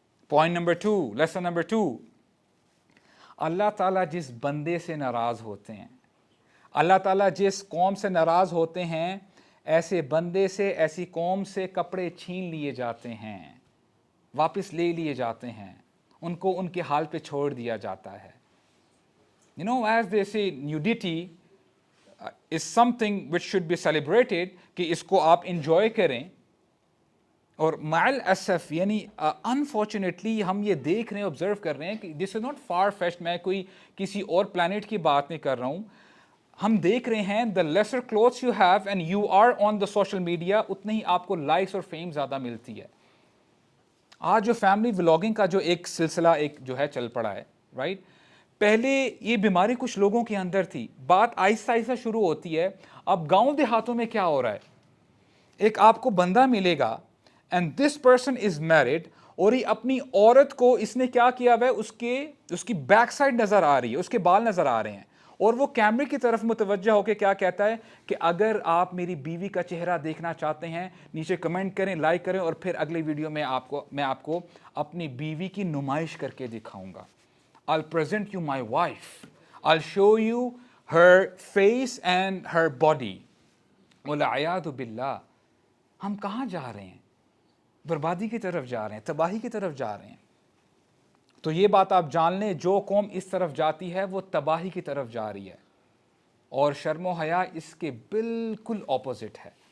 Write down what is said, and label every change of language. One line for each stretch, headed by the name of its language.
Urdu: Point number 2, lesson number 2, اللہ تعالیٰ جس بندے سے ناراض ہوتے ہیں, اللہ تعالیٰ جس قوم سے ناراض ہوتے ہیں, ایسے بندے سے, ایسی قوم سے کپڑے چھین لیے جاتے ہیں, واپس لے لیے جاتے ہیں, ان کو ان کے حال پہ چھوڑ دیا جاتا ہے.
English: You know, as they say, nudity is something which should be celebrated,
Urdu: کہ اس کو آپ انجوائے کریں. اور مع الاسف یعنی انفارچونیٹلی ہم یہ دیکھ رہے ہیں, آبزرو کر رہے ہیں کہ
English: this is not far fetched,
Urdu: میں کوئی کسی اور پلانٹ کی بات نہیں کر رہا ہوں. ہم دیکھ رہے ہیں
English: the lesser clothes you have and you are on the social media,
Urdu: اتنے ہی آپ کو لائکس اور فیم زیادہ ملتی ہے. آج جو فیملی ولاگنگ کا جو ایک سلسلہ ایک جو ہے چل پڑا ہے, رائٹ, پہلے یہ بیماری کچھ لوگوں کے اندر تھی, بات آہستہ آہستہ شروع ہوتی ہے. اب گاؤں دیہاتوں میں کیا ہو رہا ہے, ایک آپ کو بندہ ملے گا
English: and this person is married,
Urdu: اور یہ اپنی عورت کو اس نے کیا کیا ہوا ہے, اس کی بیک سائڈ نظر آ رہی ہے, اس کے بال نظر آ رہے ہیں, اور وہ کیمرے کی طرف متوجہ ہو کے کیا کہتا ہے کہ اگر آپ میری بیوی کا چہرہ دیکھنا چاہتے ہیں نیچے کمنٹ کریں, لائک کریں, اور پھر اگلی ویڈیو میں آپ کو اپنی بیوی کی نمائش کر کے دکھاؤں گا.
English: I'll present you my wife, I'll show you her face and her body.
Urdu: والعیاذ باللہ, ہم کہاں جا رہے ہیں؟ بربادی کی طرف جا رہے ہیں, تباہی کی طرف جا رہے ہیں. تو یہ بات آپ جان لیں, جو قوم اس طرف جاتی ہے وہ تباہی کی طرف جا رہی ہے, اور شرم و حیا اس کے بالکل اپوزٹ ہے.